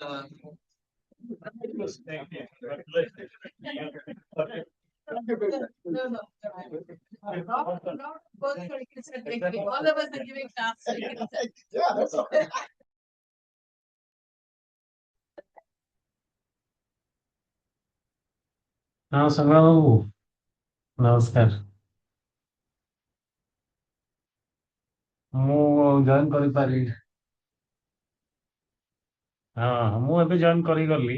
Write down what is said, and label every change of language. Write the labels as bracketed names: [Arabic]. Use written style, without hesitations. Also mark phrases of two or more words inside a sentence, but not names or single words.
[English] All of us are giving class. Yeah, that's okay. Now, so ନମସ୍କାର। [Odia] ମୁଁ ଜଏନ୍ କରିପାରିବି। ହଁ ମୁଁ ଏବେ ଜଏନ୍ କରିଗଲି।